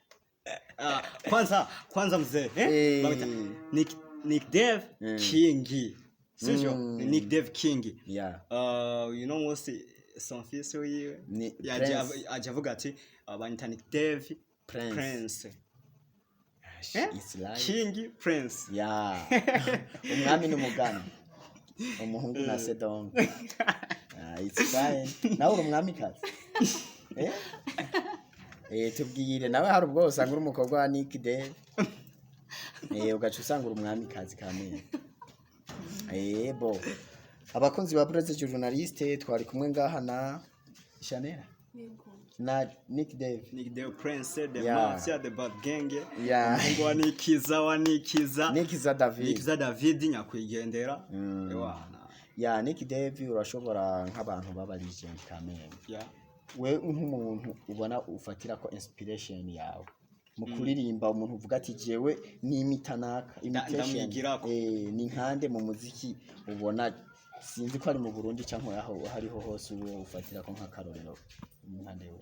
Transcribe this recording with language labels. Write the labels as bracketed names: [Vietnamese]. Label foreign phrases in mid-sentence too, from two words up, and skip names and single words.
[Swahili] kwanza mzee Nick Dav King sio Nick Dav King [English] yeah you know most son [Rundi] fils wiwe ajavuga ati abanyita Nick Dav Prince [English] like King Prince [Rundi] yeah umwami n'umugani umuhungu na Sedong [English] it's fine [Rundi] nawe umwami kazi tubwire nawe hari ubwo usanga uri umukobwa wa Nick Dav ugaca usanga uri umwami kazi kamene bo abakunzi ba Blaise journaliste twari kumwe ngaha na Chanel na Nick Dav [English] Prince the mafia the bad gang [Rundi] Umuhungu wa Nikiza David nyakwigendera ya Nick Dav urashobora nk'abantu baba legend kamene we nk'umuntu ubona ufatira ko inspiration yawe mu kuririmba umuntu uvuga ati jewe ni imitanaka imitation ni nkande mu muziki ubona sinzi ko ari mu Burundi cyangwa aho hariho hose uwo ufatira ko nk'akarorero nkande we